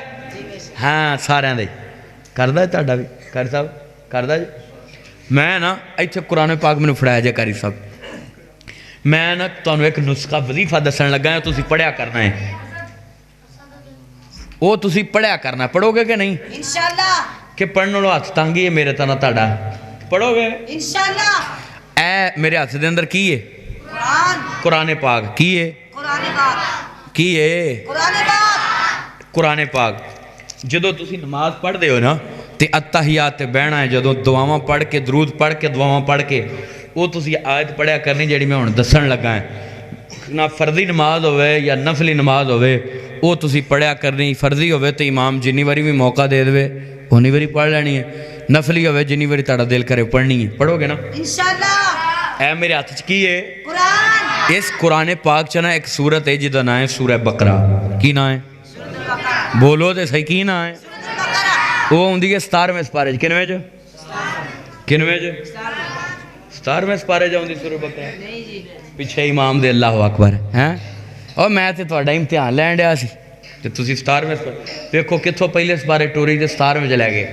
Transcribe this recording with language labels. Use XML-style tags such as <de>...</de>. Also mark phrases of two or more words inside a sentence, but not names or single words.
<pa>ਹਾਂ ਸਾਰਿਆਂ ਦਾ ਹੀ ਕਰਦਾ ਹੈ। ਤੁਹਾਡਾ ਵੀ ਕਾਰੀ ਸਾਹਬ ਕਰਦਾ ਜੀ। ਮੈਂ ਨਾ ਇੱਥੇ ਕੁਰਾਨ ਪਾਕ ਮੈਨੂੰ ਫੜਾਇਆ ਜੇ ਕਾਰੀ ਸਾਹਬ। ਮੈਂ ਨਾ ਤੁਹਾਨੂੰ ਇੱਕ ਨੁਸਖ਼ਾ ਵਜ਼ੀਫ਼ਾ ਦੱਸਣ ਲੱਗਾ ਹਾਂ, ਤੁਸੀਂ ਪੜ੍ਹਿਆ ਕਰਨਾ ਹੈ। ਉਹ ਤੁਸੀਂ ਪੜ੍ਹਿਆ ਕਰਨਾ, ਪੜ੍ਹੋਗੇ ਕਿ ਨਹੀਂ? इंशाअल्लाह। ਕਿ ਪੜ੍ਹਨੇ ਵਾਲੋਂ ਹੱਥ ਤੰਗ ਹੀ ਹੈ ਮੇਰੇ ਤਨਾ ਤੁਹਾਡਾ, ਪੜ੍ਹੋਗੇ ਇਨਸ਼ਾਅੱਲ੍ਹਾ। ਏ ਮੇਰੇ ਹੱਥ ਦੇ ਅੰਦਰ ਕੀ ਹੈ? ਕੁਰਾਨ ਪਾਕ। ਕੀ ਹੈ? ਕੀ ਹੈ? ਕੁਰਾਨ ਪਾਕ। ਜਦੋਂ ਤੁਸੀਂ ਨਮਾਜ਼ ਪੜ੍ਹਦੇ ਹੋ ਨਾ ਤੇ ਅੱਤਹਿਯਾਤ ਤੇ ਬਹਿਣਾ ਹੈ, ਜਦੋਂ ਦੁਆਵਾਂ ਪੜ੍ਹ ਕੇ ਦਰੂਦ ਪੜ੍ਹ ਕੇ ਦੁਆਵਾਂ ਪੜ੍ਹ ਕੇ ਉਹ ਤੁਸੀਂ ਆਇਤ ਪੜ੍ਹਿਆ ਕਰਨੀ ਜਿਹੜੀ ਮੈਂ ਹੁਣ ਦੱਸਣ ਲੱਗਾ ਹਾਂ। ਨਾ ਫ਼ਰਜ਼ੀ ਨਮਾਜ਼ ਹੋਵੇ ਯਾ ਨਫ਼ਲੀ ਨਮਾਜ਼ ਹੋਵੇ ਉਹ ਤੁਸੀਂ ਪੜ੍ਹਿਆ ਕਰਨੀ। ਫ਼ਰਜ਼ੀ ਹੋਵੇ ਤਾਂ ਇਮਾਮ ਜਿੰਨੀ ਵਾਰੀ ਵੀ ਮੌਕਾ ਦੇ ਦੇਵੇ ਉੰਨੀ ਵਾਰੀ ਪੜ੍ਹ ਲੈਣੀ ਹੈ। ਨਫ਼ਲੀ ਹੋਵੇ ਜਿੰਨੀ ਵਾਰੀ ਤੁਹਾਡਾ ਦਿਲ ਕਰੇ ਪੜ੍ਹਨੀ ਹੈ। ਪੜ੍ਹੋਗੇ ਨਾ ਇਨਸ਼ਾਅੱਲ੍ਹਾ। ਏ ਮੇਰੇ ਹੱਥ ਚ ਕੀ ਹੈ? ਕੁਰਾਨ। ਇਸ ਕੁਰਾਨ ਪਾਕ ਚ ਨਾ ਇੱਕ ਸੂਰਤ ਹੈ ਜਿਹਦਾ ਨਾਮ ਹੈ ਸੂਰਹ ਬਕਰਾ। ਕੀ ਨਾਮ ਹੈ? ਬੋਲੋ ਤਾਂ ਸਹੀ ਕੀ ਨਾਮ ਹੈ? ਉਹ ਆਉਂਦੀ ਹੈ 17ਵੇਂ ਸਪਾਰੇ ਚ। ਕਿੰਨਵੇਂ ਚ? ਕਿੰਨਵੇਂ ਚ? 17ਵੇਂ ਸਪਾਰੇ ਚ ਆਉਂਦੀ ਸੂਰਹ ਬਕਰਾ। ਪਿੱਛੇ ਇਮਾਮ ਦੇ ਅੱਲ੍ਹਾ ਅਕਬਰ ਹੈਂ। ਔਰ ਮੈਂ ਤਾਂ ਤੁਹਾਡਾ ਇਮਤਿਹਾਨ ਲੈਣ ਡਿਹਾ ਸੀ ਤੇ ਤੁਸੀਂ 17ਵੇਂ ਸਪਾਰੇ ਵੇਖੋ ਕਿੱਥੋਂ ਪਹਿਲੇ ਸਪਾਰੇ ਟੋਰੀ ਤੇ 17ਵੇਂ ਚ ਲੈ ਗਏ।</pa>